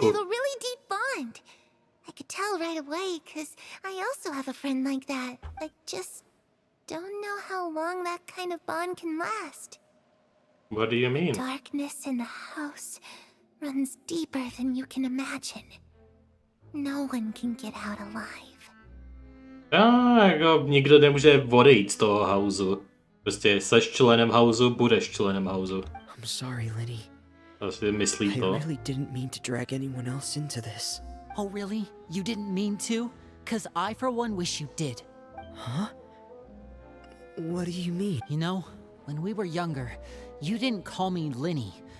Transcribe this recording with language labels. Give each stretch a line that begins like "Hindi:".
English: They have a really deep bond. I could tell right away, because I also have a friend like that. I just don't know how long that kind of bond can last. What do you mean? Darkness in the house runs deeper than you can imagine. No one can get out alive.
Czech: Jako nikdo nemůže odejít z toho hausu. Prostě seš členem housu, budeš členem housu.
English: I'm sorry, Linny.
Czech: Prostě myslí
English: I to. really didn't mean to drag anyone else into this. Oh, really? You didn't mean to? 'Cause I, for one, wish you did. Huh? What do you mean? You know, when we were younger, you didn't call me Linny.